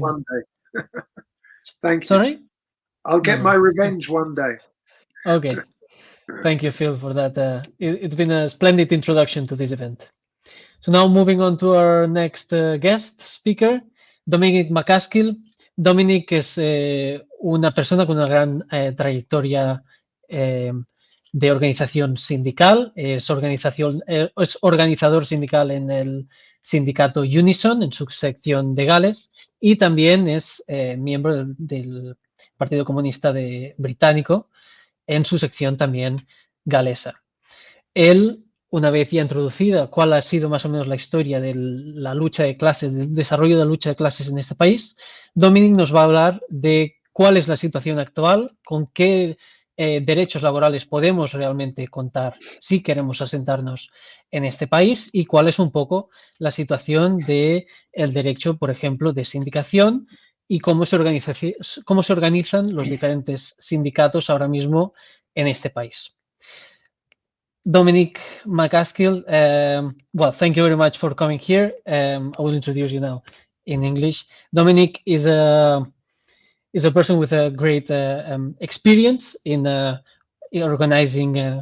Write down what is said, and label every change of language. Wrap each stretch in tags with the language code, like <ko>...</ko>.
<en>one day. Thank you. Sorry? I'll get my revenge one day. Okay. Thank you, Phil, for that. It's been a splendid introduction to this event. So now moving on to our next guest speaker, Dominic Macaskill.</en> <es>Dominic es una persona con una gran trayectoria de organización sindical, es organizador sindical en el sindicato Unison, en su sección de Gales, y también es miembro del Partido Comunista Británico, en su sección también galesa. Él, una vez ya introducida cuál ha sido más o menos la historia de la lucha de clases, del desarrollo de la lucha de clases en este país, Dominic nos va a hablar de cuál es la situación actual, con qué derechos laborales podemos realmente contar si queremos asentarnos en este país y cuál es un poco la situación del derecho, por ejemplo, de sindicación y cómo se organizan los diferentes sindicatos ahora mismo en este país.</es> <en>Dominic Macaskill, well, thank you very much for coming here. I will introduce you now in English. Dominic is a person with a great experience in organizing.</en>